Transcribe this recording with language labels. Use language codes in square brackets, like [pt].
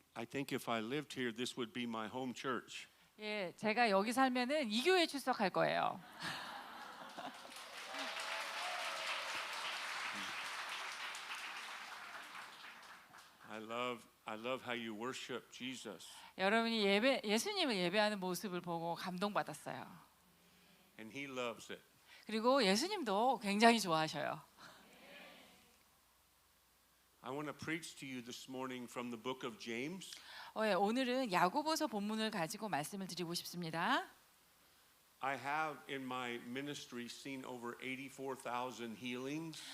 [en] think if I lived here, this would be my home church. [ko] 예, 제가 여기 살면은 이 교회에 출석할 거예요. [en] I love how you worship Jesus. [ko] 여러분이 예수님을 예배하는 모습을 보고 감동받았어요. [en] And he loves it. [ko] 그리고 예수님도 굉장히 좋아하셔요. [en] I want to preach to you this morning from the book of James. [ko] 예, 오늘은 야고보서 본문을 가지고 말씀을 드리고 싶습니다. [en] I have in my ministry seen over 84,000 healings.